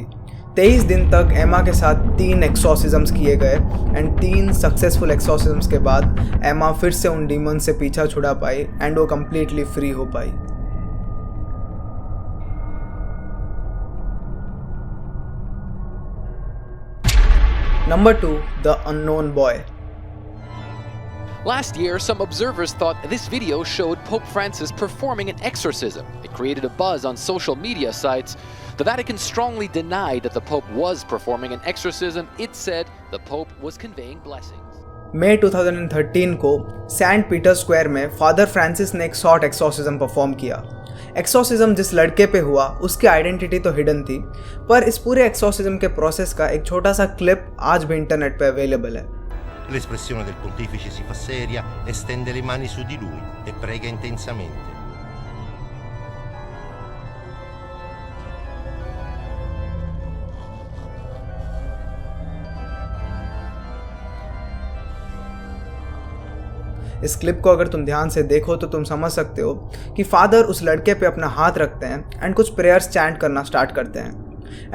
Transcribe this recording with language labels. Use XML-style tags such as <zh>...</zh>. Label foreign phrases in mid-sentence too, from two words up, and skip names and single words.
<hi>23 दिन तक एमा के साथ 3 एक्सॉर्सिज्म्स किए गए</hi> <en>and 3 successful exorcisms</en> <hi>के बाद एमा फिर से उन डीमन से पीछा छुड़ा पाई एंड वो</hi> <en>completely free</en> <hi>हो पाई। नंबर 2,</hi> <en>The Unknown Boy. Last year, some observers thought this video showed Pope Francis performing an exorcism. It created a buzz on social media sites. The Vatican strongly denied that the Pope was performing an exorcism. It said the Pope was conveying blessings.</en> <hi>मई 2013 को सेंट पीटर स्क्वायर में फादर फ्रांसिस ने एक</hi> <en>short exorcism perform</en> <hi>किया। एक्सॉर्सिज्म जिस लड़के पे हुआ उसकी आइडेंटिटी तो हिडन थी, पर इस पूरे एक्सॉर्सिज्म के प्रोसेस का एक छोटा सा क्लिप आज भी इंटरनेट पे अवेलेबल है।</hi> <it>L'espressione del pontefice si fa seria e stende le mani su di lui e prega intensamente.</it> <hi>इस क्लिप को अगर तुम ध्यान से देखो तो तुम समझ सकते हो कि फादर उस लड़के पे अपना हाथ रखते हैं एंड कुछ</hi> <en>prayers chant</en> <hi>करना स्टार्ट करते हैं।</hi>